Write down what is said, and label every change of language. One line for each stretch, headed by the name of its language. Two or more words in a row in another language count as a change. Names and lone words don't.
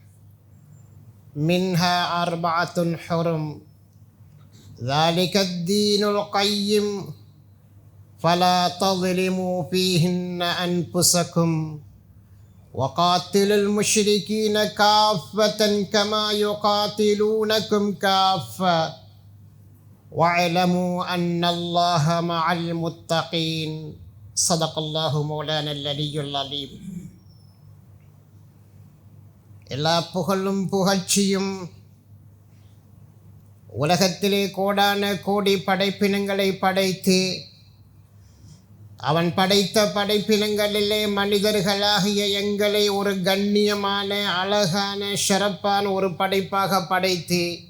Arabic: منها 4 حرم ذلك الدين القيم فلا تظلموا فيهن أنفسكم وقاتلوا المشركين كافة كما يقاتلونكم كافة واعلموا أن الله مع المتقين صدق الله مولانا العلي العظيم.
Tamil: எல்லா புகழும் புகழ்ச்சியும் உலகத்திலே கோடான கோடி படைப்பினங்களை படைத்து அவன் படைத்த படைப்பினங்களிலே மனிதர்களாகிய எங்களை ஒரு கண்ணியமான அழகான சிறப்பான ஒரு படைப்பாக படைத்து